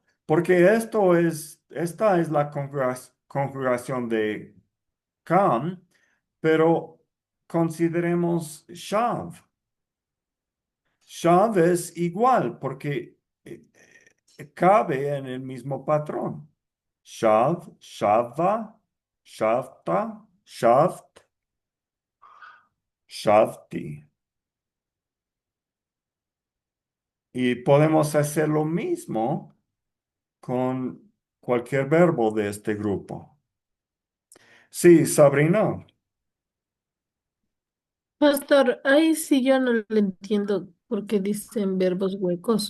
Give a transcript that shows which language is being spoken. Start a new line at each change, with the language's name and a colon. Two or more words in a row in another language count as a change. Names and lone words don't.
Spanish: Porque esta es la conjugación de kam, pero consideremos shav. Shav es igual porque cabe en el mismo patrón.
Hebrew: שב, שבה, שבת, שבת, שבתי.
Spanish: Y podemos hacer lo mismo con cualquier verbo de este grupo. Sí, Sabrina. Pastor, ahí sí yo no le entiendo por qué dicen verbos huecos.